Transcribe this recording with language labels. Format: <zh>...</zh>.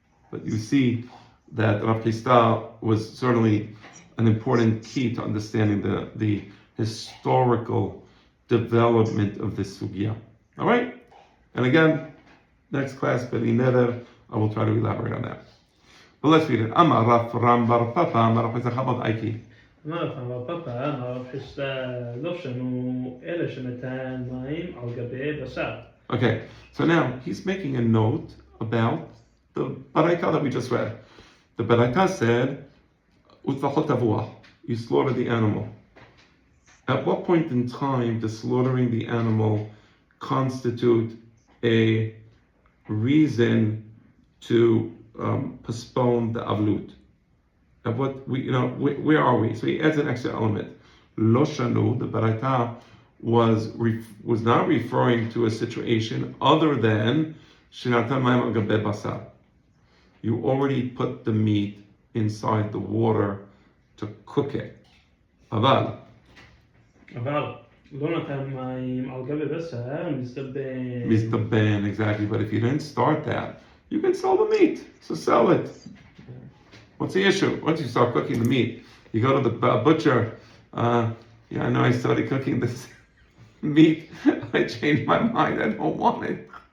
<en>But you see that Rav Chisda was certainly an important key to understanding the historical development of this sugya. All right? And again, next class, Beli Neder, I will try to elaborate on that. But let's read it. Amar Rav Ram Bar Papa, Amar Rav Chabad Aiki.</en> <he>אמר רב פאפא, אמר רב חיסדא, לא שנו אלא שנתן מים על גבי בשר.</he> <en>Okay, so now he's making a note about the baraita that we just read. The baraita said, "Utvachot tavuah," you slaughter the animal. At what point in time does slaughtering the animal constitute a reason to postpone the avlut? At what where are we? So he adds an extra element. Lo shanu, the baraita was not referring to a situation other than shenatan mayim al gabei basar. You already put the meat inside the water to cook it. Aval.</en> <he>לא נתן מים על גבי בשר, מסתבן.</he> <en>Mistabban, exactly. But if you didn't start that, you can sell the meat. So sell it. What's the issue? Once you start cooking the meat, you go to the butcher. I know I started cooking this meat. I changed my mind. I don't want it.</en>